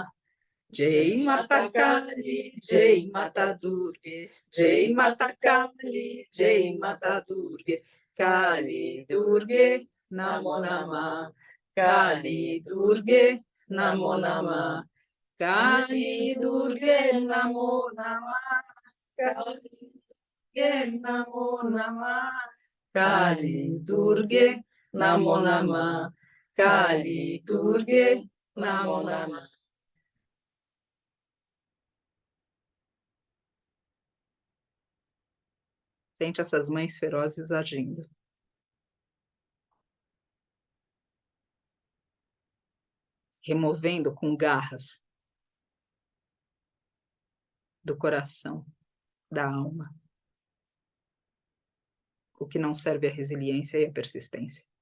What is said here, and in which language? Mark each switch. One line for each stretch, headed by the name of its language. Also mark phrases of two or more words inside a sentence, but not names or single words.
Sanskrit: Jai Mata Kali, Jai Mata Durge, Jai Mata Kali, Jai Mata Durge, Kali Durge, Namo Namah, Kali Durge, Namo Namah, Kali Durge, Namo Namah, Kali Durge, Namo Namah, Kali Durge, Namo Namah, Kali Durge, Namo Namah.
Portuguese: Sente essas mães ferozes agindo. Removendo com garras do coração, da alma, o que não serve à resiliência e à persistência.